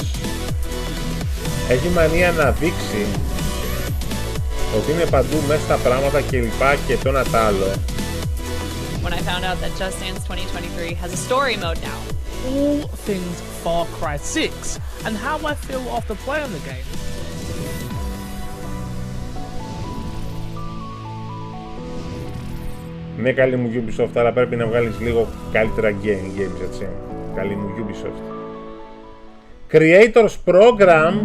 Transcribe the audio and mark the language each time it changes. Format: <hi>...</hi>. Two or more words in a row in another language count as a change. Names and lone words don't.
<el>Έχει μανία να δείξει ότι είναι παντού μέσα στα πράγματα κλπ. Και το ένα τ' άλλο.</el> <en>When I found out that Just Dance 2023 has a story mode now. All things Far Cry 6 and how I feel after playing the game.</en> <el>Ναι, καλή μου Ubisoft, αλλά πρέπει να βγάλεις λίγο καλύτερα games, έτσι. Καλή μου Ubisoft.</el> <en>Creators Program.</en>